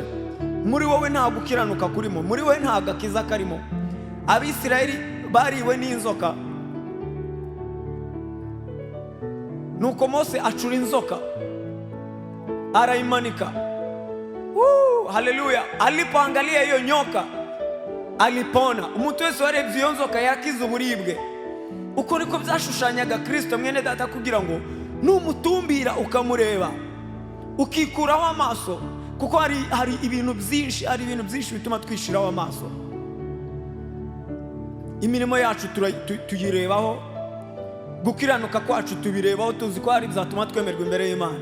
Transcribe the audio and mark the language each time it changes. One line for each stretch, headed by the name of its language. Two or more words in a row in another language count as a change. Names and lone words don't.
Kinyarwanda: Muri wowe nta gukiranuka kurimo, muri wowe nta gakiza karimo. Abisirayeli bariwe n'inzoka, nuko Mose acura inzoka araimanika. Haleluya.
Swahili: Alipoangalia hiyo nyoka alipona.
Kinyarwanda: Umuntu wese warebye iyo nzoka yakize uburibwe. Uko niko byashushanyaga Kristo mwene data, kugira ngo numutumbira ukamureba ukikuraho amaso, kuko hari ibintu byinshi bituma twishiraho amaso. Imirimo yacu tuyirebaho, gukiranuka kwacu tubirebaho, tuzi ko hari bizatuma twemerwa imbere y'Imana.